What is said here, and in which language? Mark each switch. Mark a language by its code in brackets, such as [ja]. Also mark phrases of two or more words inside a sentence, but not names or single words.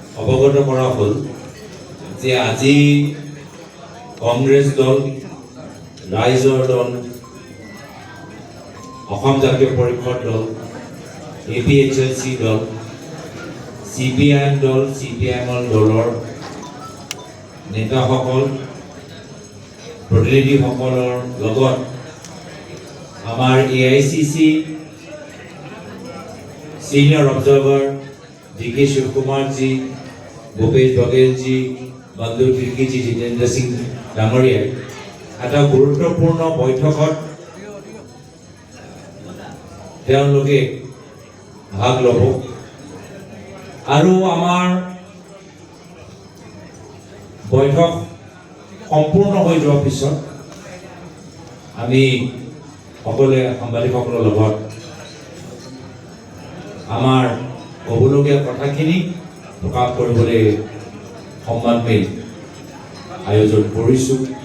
[as] অৱগত কৰা হ'ল যে আজি কংগ্ৰেছ দল, ৰাইজৰ দল, অসম জাতীয় পৰিষদ দল, APHLC দল, CPIM দল, CPIM দলৰ নেতাসকল, প্ৰতিনিধিসকলৰ লগত আমাৰ AICC [en] Senior Observer [as] D.K. Shivkumarji, Bhupesh Bagelji, Bandhu Tirkiji, Jitendra Singh ডাঙৰীয়াই এটা গুৰুত্বপূৰ্ণ বৈঠকত তেওঁলোকে ভাগ ল'ব আৰু আমাৰ বৈঠক সম্পূৰ্ণ হৈ যোৱাৰ পিছত আমি সকলোৱে সাংবাদিকসকলৰ লগত আমাৰ ক'বলগীয়া কথাখিনি প্ৰকাশ কৰিবলৈ সন্মানমেল আয়োজন কৰিছোঁ